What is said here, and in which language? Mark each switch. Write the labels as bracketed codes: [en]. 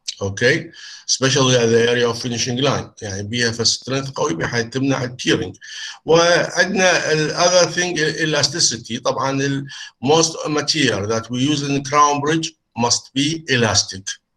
[en] Okay, especially at the area of finishing line. [ar] يعني بيها strength قوي بحيث تمنع التيرنج. [en] وعندنا other thing elasticity. طبعا most material that we use in the crown bridge must be elastic.